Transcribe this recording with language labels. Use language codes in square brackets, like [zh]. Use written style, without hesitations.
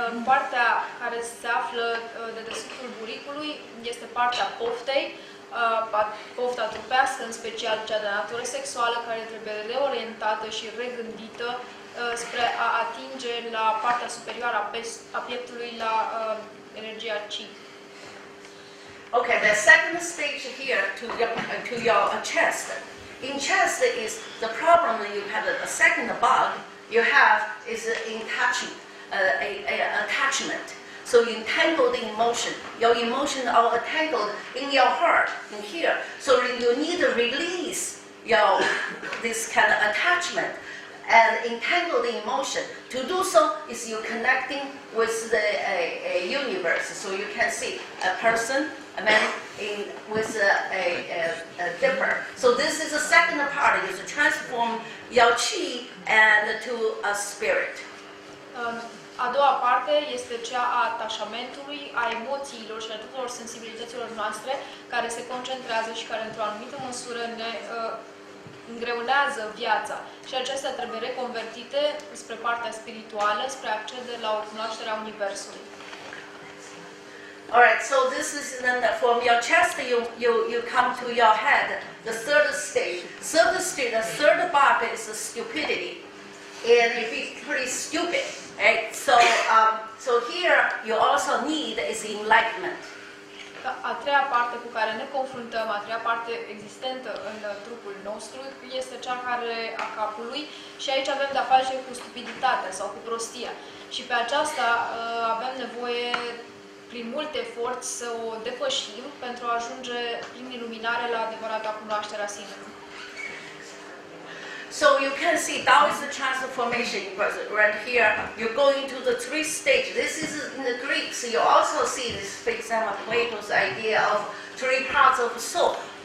[ro] Partea care se află de dedesubtul buricului este partea poftei, pofta trupească, în special cea de natură sexuală, care trebuie reorientată și regândită spre a atinge la partea superioară a pieptului, la energia chi. [en] Okay, the second stage here to your chest. In chest is the problem that you have. The second bug you have is attachment. So you entangle the emotion. Your emotion are entangled in your heart, in here. So you need to release this kind of attachment and entangle the emotion. To do so is you connecting with the universe. So you can see a person, a man with a dipper. So this is the second part, is to transform your chi and to a spirit. [ro] A doua parte este cea a atașamentului, a emoțiilor și a tuturor sensibilităților noastre, care se concentrează și care într-o anumită măsură ne îngreunează viața. Și acestea trebuie reconvertite spre partea spirituală, spre a accede la o cunoaștere a Universului. [en] Alright, so this is then from your chest you come to your head, the third stage. The third part is the stupidity. And you be pretty stupid, right? So here you also need is enlightenment. [ro] A treia parte cu care ne confruntăm, a treia parte existentă în trupul nostru, este cea a capului și aici avem de-a face cu stupiditatea sau cu prostia. Și pe aceasta avem nevoie, prin mult efort, să o depășim pentru a ajunge prin iluminare la adevărata cunoaștere a sinelui. [en] So you can see Daoist transformation right here. You're going to the 3 stages. This is in the Greeks. You also see this, for example, Plato's idea of 3 parts of the soul.